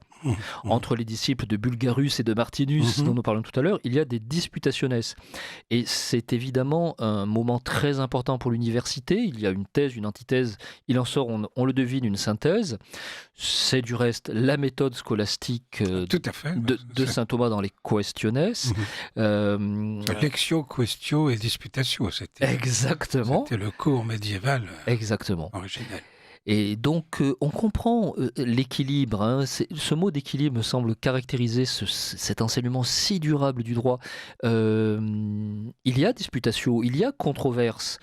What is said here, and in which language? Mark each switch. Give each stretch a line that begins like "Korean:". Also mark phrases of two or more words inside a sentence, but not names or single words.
French: Entre les disciples de Bulgarus et de Martinus, dont nous parlons tout à l'heure, il y a des disputationes. Et c'est évidemment un moment très important pour l'université. Il y a une thèse, une antithèse, il en sort, on le devine, une synthèse. C'est du reste la méthode scolastique tout à fait, de saint Thomas dans les Questiones.
Latin: Lectio, questio et disputatio,
French: exactement. C'était le cours médiéval exactement. Originel. Et donc, on comprend l'équilibre. Hein. Ce mot d'équilibre me semble caractériser cet enseignement si durable du droit. Il y a disputatio, il y a controverse.